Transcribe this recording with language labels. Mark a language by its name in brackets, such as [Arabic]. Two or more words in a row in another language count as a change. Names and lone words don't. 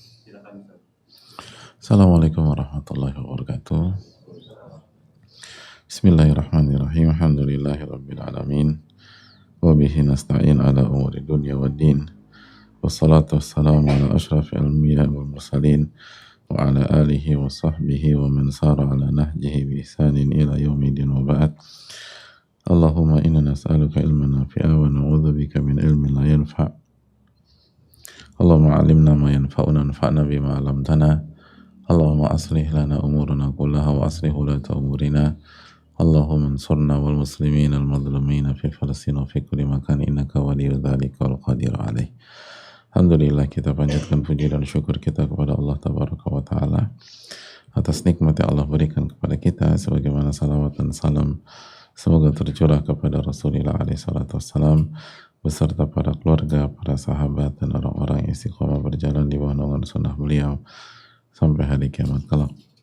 [Arabic] السلام عليكم ورحمة الله وبركاته. بسم الله الرحمن الرحيم. الحمد لله رب العالمين. وبه نستعين على أمور الدنيا والدين. والصلاة والسلام على أشرف الأنبياء والمرسلين وعلى آله وصحبه ومن سار على نهجه بإحسان إلى يوم الدين وبعد. اللهم إنا نسألك علما نافعا ونعوذ بك من علم لا ينفع'. اللهم علمنا ما ينفعنا وانفعنا بما علمتنا. اللهم أصلح لنا أمورنا كلها وأصلح ولاة أمورنا. اللهم انصرنا والمسلمين المظلومين في فلسطين وفي كل مكان إنك ولي ذلك والقادر عليه. Alhamdulillah, [Indonesian] kita panjatkan puji dan syukur kita kepada Allah [Arabic] تبارك وتعالى [Indonesian] atas nikmat yang Allah berikan kepada kita, sebagaimana salawat dan salam semoga tercurah kepada Rasulullah [Arabic] عليه الصلاة والسلام [Indonesian] beserta para keluarga, para sahabat dan orang-orang yang istiqomah berjalan di bawah naungan sunnah beliau sampai hari kiamat kelak.